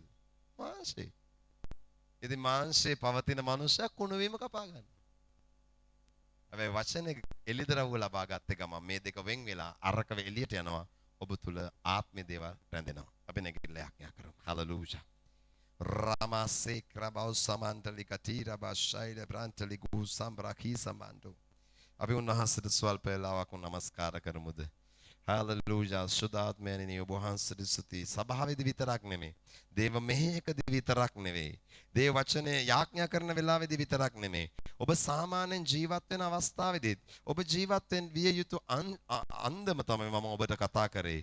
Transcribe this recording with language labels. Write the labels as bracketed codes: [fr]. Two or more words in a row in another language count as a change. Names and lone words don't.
[si] මාංශේ. ඉතින් මාංශේ පවතින මනුස්සයා කුණු වීම කපා ගන්නවා. හැබැයි වචනේ එළිදරව්ව ලබා ගත්ත ගමන් මේ දෙක වෙන් වෙලා අරක එළියට යනවා. ඔබ තුල ආත්මේ දේවල් රැඳෙනවා. අපි නැගිටලා යාඥා කරමු. හලෙලූයා. Ramase krabau samantali katira bashaida brantali gu sambraki samandu. අපි උන්වහන්සේට ස්වල්ප වේලාවක් නමස්කාර කරමුද? හලෙලූයා. සුදාත්මයනි ඔබ වහන්සේට ස්තුති. සභාවේදී විතරක් නෙමෙයි. දේව මෙහෙයකදී විතරක් නෙවෙයි. දේව වචනේ යාඥා කරන වෙලාවේදී විතරක් නෙමෙයි. ඔබ සාමාන්‍යයෙන් ජීවත් වෙන අවස්ථාවේදී ඔබ ජීවත් වෙන විය යුතු අන්දම තමයි මම ඔබට කතා කරේ.